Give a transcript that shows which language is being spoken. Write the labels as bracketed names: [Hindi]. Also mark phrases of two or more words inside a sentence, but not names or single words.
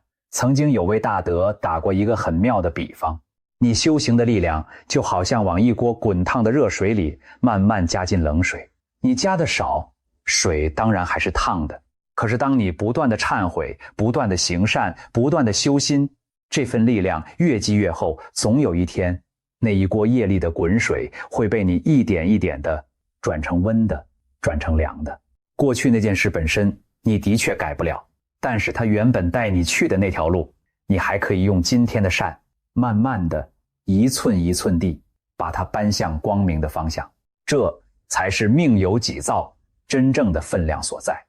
[Chinese] 曾經有位大德打過一個很妙的比方，你修行的力量就好像往一鍋滾燙的熱水裡慢慢加進冷水，你加的少，水當然還是燙的。可是當你不斷的懺悔，不斷的行善，不断的修心，這份力量越積越厚，總有一天，那一鍋業力的滾水會被你一點一點的轉成溫的，轉成涼的。過去那件事本身，你的確改不了，但是它原本帶你去的那條路，你還可以用今天的善，慢慢的一寸一寸地把它搬向光明的方向。這才是命由己造真正的分量所在。